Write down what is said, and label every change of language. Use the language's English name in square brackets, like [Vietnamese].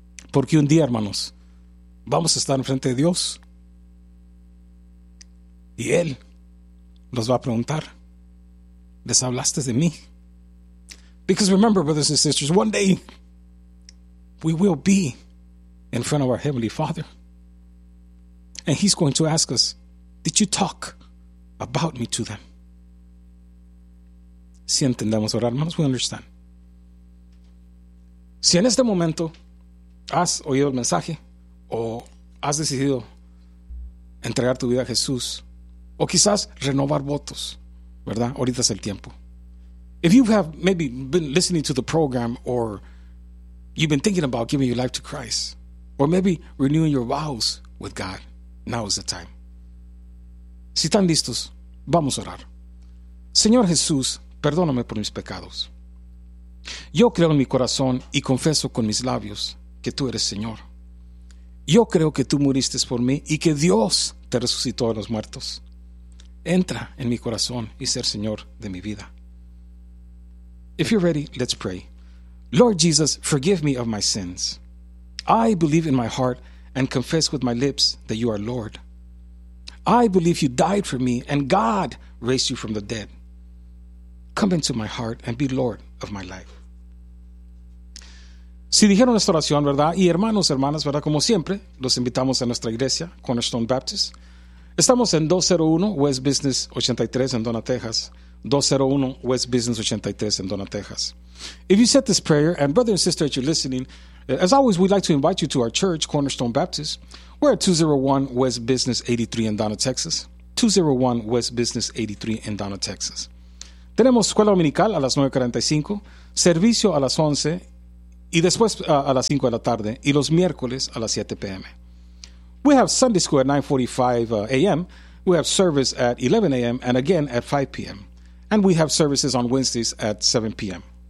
[Spanish] Porque un día, hermanos, vamos a estar enfrente de Dios. Y Él nos va a preguntar, ¿les hablaste de mí? [English] Because remember, brothers and sisters, one day we will be in front of our Heavenly Father. And He's going to ask us, did you talk about me to them? [Spanish] Si entendemos ahora, hermanos, [English] we understand. [Spanish] Si en este momento has oído el mensaje o has decidido entregar tu vida a Jesús o quizás renovar votos, ¿verdad? Ahorita es el tiempo. [English] If you have maybe been listening to the program or you've been thinking about giving your life to Christ or maybe renewing your vows with God, now is the time. [Spanish] Si están listos, vamos a orar. Señor Jesús, perdóname por mis pecados. Yo creo en mi corazón y confieso con mis labios que tú eres Señor. Yo creo que tú muriste por mí y que Dios te resucitó de los muertos. Entra en mi corazón y ser Señor de mi vida. [English] If you're ready, let's pray. Lord Jesus, forgive me of my sins. I believe in my heart and confess with my lips that you are Lord. I believe you died for me and God raised you from the dead. Come into my heart and be Lord of my life. [Spanish] Si dijeron esta oración, ¿verdad? Y hermanos, hermanas, ¿verdad? Como siempre, los invitamos a nuestra iglesia, Cornerstone Baptist. Estamos en 201 West Business 83 en Donna, Texas. [English] 201 West Business 83 in Donna, Texas. If you said this prayer, and brother and sister, if you're listening, as always, we'd like to invite you to our church, Cornerstone Baptist. We're at 201 West Business 83 in Donna, Texas. 201 West Business 83 in Donna, Texas. [Spanish] Tenemos escuela dominical a las 9:45, servicio a las 11, y después a las 5 de la tarde, y los miércoles a las 7 p.m. [English] We have Sunday school at 9:45 a.m. We have service at 11 a.m. and again at 5 p.m. And we have services on Wednesdays at 7 p.m.